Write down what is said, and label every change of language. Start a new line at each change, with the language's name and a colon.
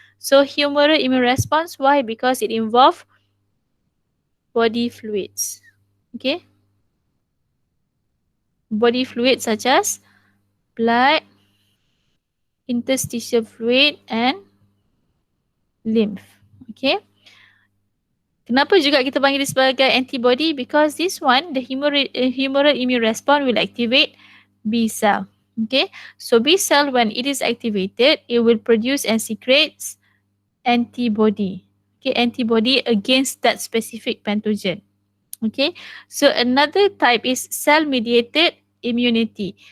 English: So humoral immune response, why? Because it involves body fluids. Okay, body fluids such as blood, interstitial fluid and lymph.
Malay: Okay, kenapa juga kita panggil dia sebagai antibody?
English: Because this one, the humoral immune response will activate B cell. Okay, so B cell, when it is activated, it will produce and secretes antibody. Okay, antibody against that specific pathogen. Okay, so another type is cell-mediated immunity.